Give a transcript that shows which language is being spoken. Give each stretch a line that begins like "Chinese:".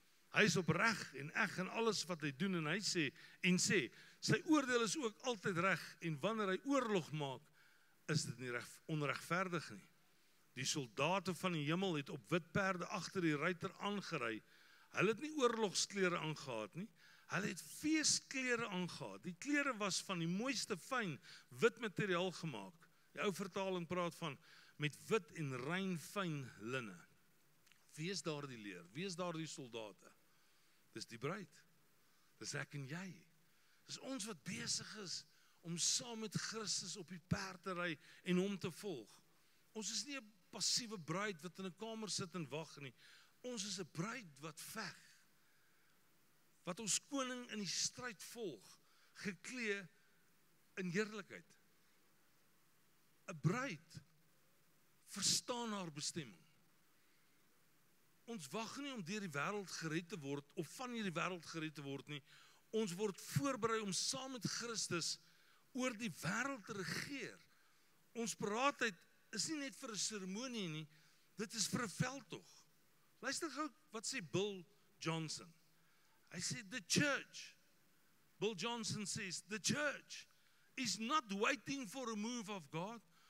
Afrikaans: Hy is opreg en eg in alles wat hy doen. En hy sê, sy oordeel is ook altyd reg. En wanneer hy oorlog maak, is dit nie onregverdig nie. Die soldate van die hemel het op wit perde agter die ruiter aangery. Hulle het nie oorlogsklere aangehad nie. Hulle het feesklere aangehad. Die klere was van die mooiste fyn wit materiaal gemaak. Die ou vertaling praat van met wit en rein fyn linne. Wie is daar die leer? Wie is daar die soldate? Dis die bruid. Dis ek en jy. Dis ons wat besig is om saam met Christus op die perd te ry en hom te volg. Ons is nie 'n passiewe bruid wat in 'n kamer sit en wag nie. Ons is 'n bruid wat veg. Wat ons koning in die stryd volg, geklee in heerlikheid. 'n Bruid verstaan haar bestemming. Ons wag nie om deur die wêreld gered te word of van hierdie wêreld gered te word nie. Ons word voorberei om saam met Christus oor die wêreld te regeer. Ons paraatheid is nie net vir 'n seremonie nie, dit is vir 'n veldtog. Luister gou wat sê Bill Johnson.
English: Hy sê the church, Bill Johnson says, the church is not waiting for a move of God.